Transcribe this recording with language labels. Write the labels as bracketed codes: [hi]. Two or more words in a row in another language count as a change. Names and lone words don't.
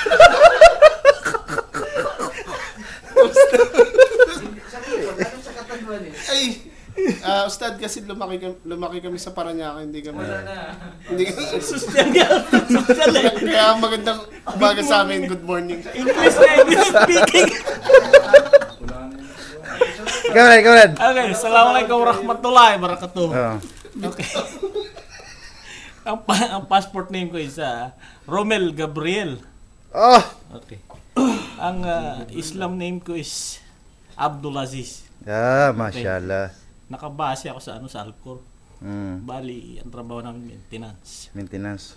[tl] Sa Catanduanes? Ay, Ustad kasi lumaki kami sa Paranaque, hindi kami. Kaya magandang umaga sa amin, [en] good morning. [tl] English na English speaking. Ikaw, Brad. [ar] Okay, السلام عليكم ورحمة الله وبركاته. [en] Okay. [tl] Ang [en] passport name [tl] ko is Romel Gabriel. Okay. Ang [en] Islam name [tl] ko is Abdul Aziz. [ar] Mashallah. [tl] Nakabase ako sa sa Alcor. Bali, ang trabaho namin maintenance.